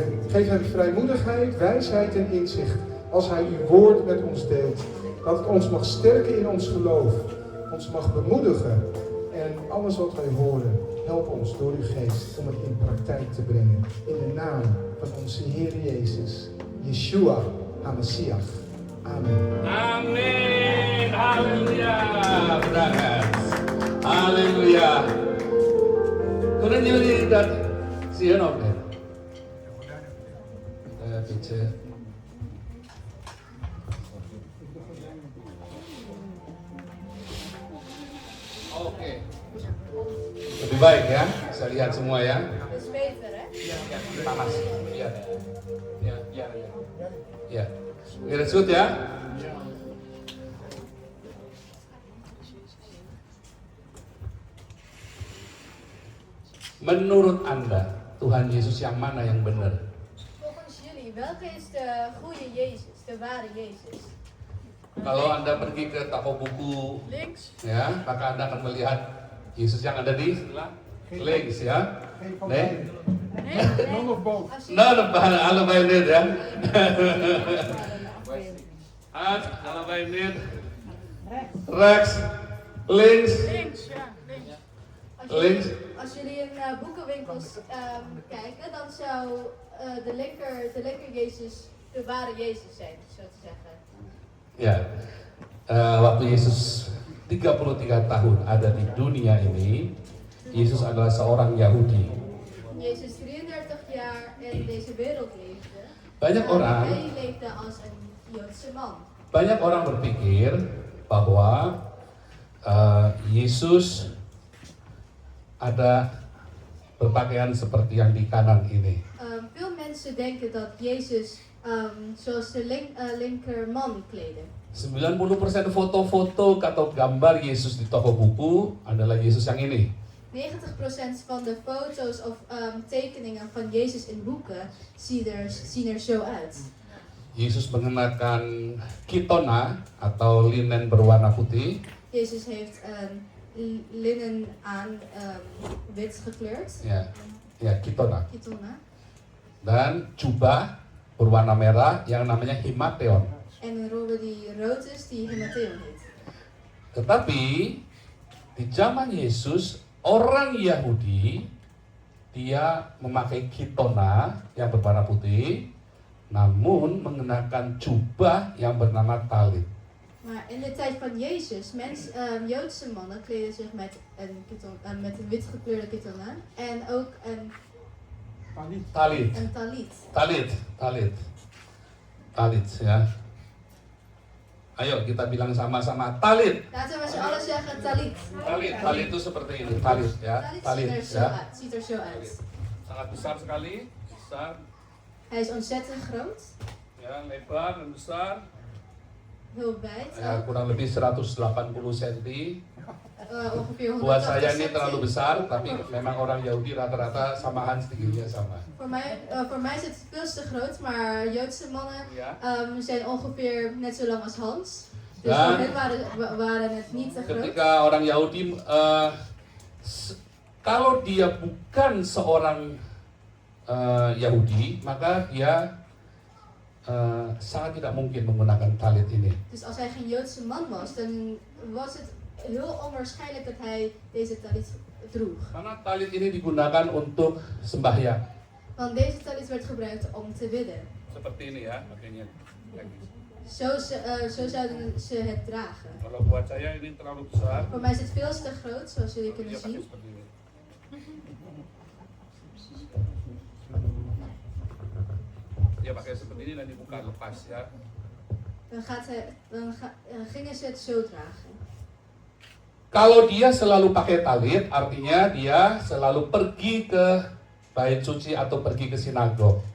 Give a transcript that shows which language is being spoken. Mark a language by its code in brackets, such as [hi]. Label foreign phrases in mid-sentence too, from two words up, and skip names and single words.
[nl] Geef hem vrijmoedigheid, wijsheid en inzicht als hij uw woord met ons deelt. Dat het ons mag sterken in ons geloof, ons mag bemoedigen. En alles wat wij horen, help ons door uw geest om het in praktijk te brengen. In de naam van onze Heer Jezus, [he] Yeshua HaMashiach. [nl] Amen. [id] Amin. Haleluya. Berangkat. Haleluya. [nl] Kunnen jullie dat zien of niet? Beetje. [id] Oke. Lebih baik ya, saya lihat semua ya. [nl] Dat is beter, hè? [id] Ya, panas. Ya. Ya. Lihat shoot ya. Menurut Anda, Tuhan Yesus yang mana yang benar? [nl] Volgens jullie, welke is de goede Jezus, de ware Jezus? [id] Kalau Anda pergi ke toko buku, [nl] Links. [id] ya, maka Anda akan melihat Yesus yang ada di sebelah links ya. [nl] Geen van Nee? beiden. [en] None of both. [nl] Als je Nou, allebei niet ya. Allebei niet. Rechts, links, links. Als jullie in boekenwinkels kijken, dan zou de linker Jezus de ware Jezus zijn, zo te zeggen. [id] Ya, waktu Yesus 33 tahun ada di dunia ini, Yesus adalah seorang Yahudi. [nl] Jezus 33 jaar in deze wereld leefde. [id] Banyak orang, [nl] Hij leefde als een Joodse man. [id] banyak orang berpikir bahwa Yesus ada berpakaian seperti yang di kanan ini. [nl] Veel mensen denken dat Jezus zoals de linkerman kleedde. [id] 90% foto-foto atau gambar Yesus di toko buku adalah Yesus yang ini. [nl] 90% van de foto's of tekeningen van Jezus in boeken zien er zo uit. [id] Yesus mengenakan kitona atau linen berwarna putih. [nl] Jezus heeft linnen aan, wit gekleurd, [id] Ya kitona. [nl] kitona, [id] Dan jubah berwarna merah yang namanya himateon. [nl] en een robe die rood is, die hematheon heet. [id] Tetapi di zaman Yesus, orang Yahudi dia memakai kitona yang berwarna putih, namun mengenakan jubah yang bernama talit. [nl] Maar in de tijd van Jezus, Joodse mannen kleden zich met een wit gekleurde kitona en ook een Talit. talit. [id] Talit ya. Ayo kita bilang sama-sama talit. [nl] Laten we met z'n allen zeggen talit. [id] Talit itu seperti ini, talit ya. [nl] Talit Talit ziet er zo uit. [id] Sangat besar sekali, besar, [nl] Hij is ontzettend groot, [id] ya, lebar dan besar. [nl] heel wijd, [id] Ya, kurang lebih 180 cm. [nl] ongeveer 180 [id] Buat saya ini terlalu [nl] cm. [id] besar, tapi memang orang Yahudi rata-rata samahan tingginya sama. [nl] Voor mij is het veel te groot, maar Joodse mannen [id] Ya. [nl] zijn ongeveer net zo lang als Hans. Dus Ja. voor hen waren het niet te groot. [id] Ketika orang Yahudi, kalau dia bukan seorang Yahudi, maka dia sangat tidak mungkin menggunakan talit ini. [nl] Dus als hij geen Joodse man was, dan was het heel onwaarschijnlijk dat hij deze talit droeg. [id] Karena talit ini digunakan untuk sembahyang. [nl] Want deze talit werd gebruikt om te bidden. [id] Seperti ini ya, makanya. [nl] Zo zouden ze het dragen. [id] Kalau buat saya ini terlalu besar. [nl] Voor mij is het veel te groot, zoals jullie kunnen [id] Dia pakai [nl] zien. [id] seperti ini. Dia pakai seperti ini dan dibuka lepas ya. [nl] Gingen ze het zo dragen. [id] Kalau dia selalu pakai talit, artinya dia selalu pergi ke bait suci atau pergi ke sinagog.